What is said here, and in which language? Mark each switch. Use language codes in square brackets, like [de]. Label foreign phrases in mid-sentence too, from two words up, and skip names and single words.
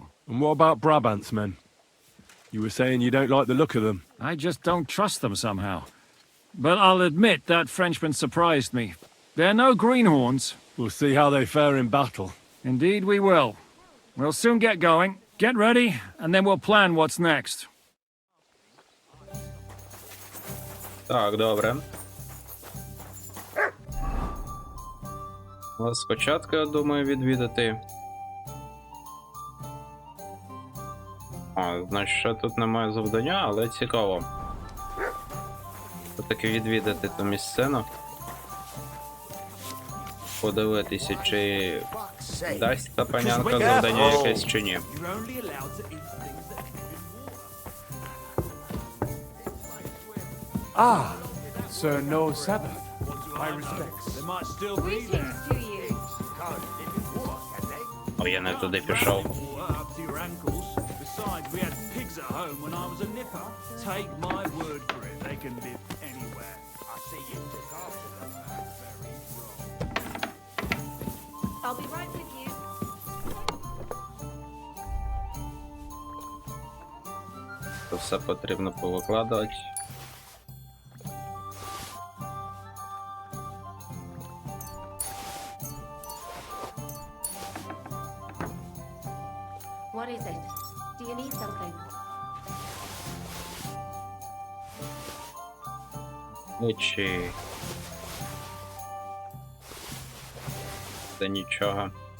[en] And what about Brabant's men? You were saying you don't like the look of them. I just don't trust them somehow. But I'll admit that Frenchman surprised me. They're no greenhorns. We'll see how they fare in battle. Indeed we will. We'll soon get going. Get ready, and then we'll plan what's next. [uk] Так, добре. Але спочатку, я думаю, відвідати. Значить, ще тут немає завдання, але цікаво. Все-таки відвідати ту місцину. Подивитися, чи дасть та панянка завдання якесь чи ні. [en] Ah, Sir No Sabbath. My respects. Greetings to you. [uk] О, я не туди пішов. [en] Up to your ankles. Besides, we had pigs at home when I was a nipper. Take my word for it, they can live anywhere. I see you took after them. Very wrong. I'll be right with you. [uk] То все потрібно повикладати. [en] What is it? Do you need something? [uk] Нічі. Та нічого.